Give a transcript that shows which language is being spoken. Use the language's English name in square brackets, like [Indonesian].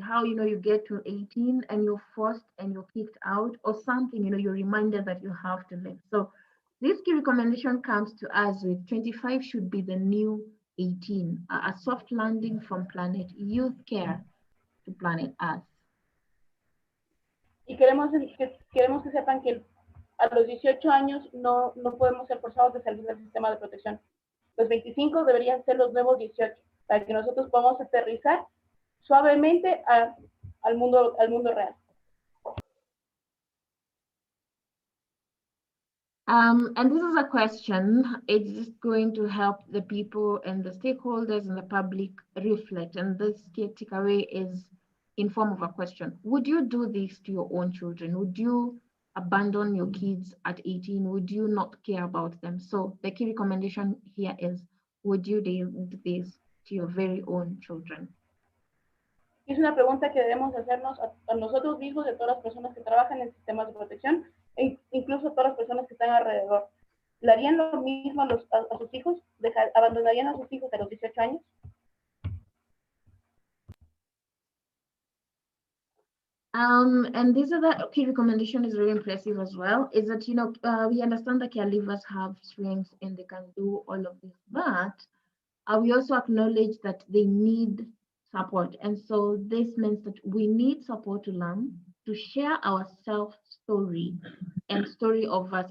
[English] How, you get to 18 and you're forced and you're kicked out or something, you're reminded that you have to live. So this key recommendation comes to us with 25 should be the new 18, a soft landing from planet youth care to planet Earth. [Spanish] Y queremos que sepan que a los 18 años no podemos ser forzados de salir del sistema de protección. Los 25 deberían ser los nuevos 18, para que nosotros podamos aterrizar suavemente al mundo real. [English] And this is a question. It's just going to help the people and the stakeholders and the public reflect. And this takeaway is in form of a question. Would you do this to your own children? Would you abandon your kids at 18? Would you not care about them? So the key recommendation here is, would you do this to your very own children? [Spanish] Es una pregunta que debemos hacernos a nosotros mismos, de todas las personas que trabajan en sistemas de protección, e incluso a todas las personas que están alrededor. ¿Le harían lo mismo a sus hijos? ¿Abandonarían a sus hijos a los 18 años? [English] And this other key recommendation is very impressive as well, is that, we understand that caregivers have strengths and they can do all of this, but we also acknowledge that they need support. And so this means that we need support to learn, to share our self-story and story of us.